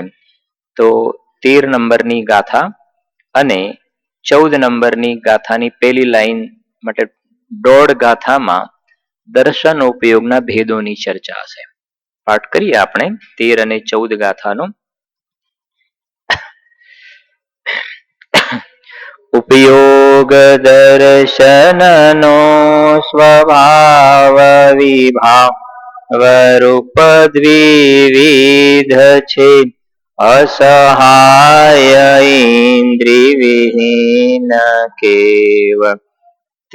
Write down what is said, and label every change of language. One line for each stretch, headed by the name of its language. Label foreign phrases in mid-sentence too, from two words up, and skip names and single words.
Gujarati: તો 13 નંબરની ગાથા અને 14 નંબરની ગાથાની પહેલી લાઈન માટે 1.5 ગાથામાં દર્શનોપયોગના ભેદોની ચર્ચા છે. પાઠ કરીએ આપણે 13 અને 14 ગાથાનો. ઉપયોગ દર્શનનો સ્વભાવ વિભાવ રૂપ દ્વિવિધ છે અસહાય ઇંદ્રિય વિહીન કેવ તે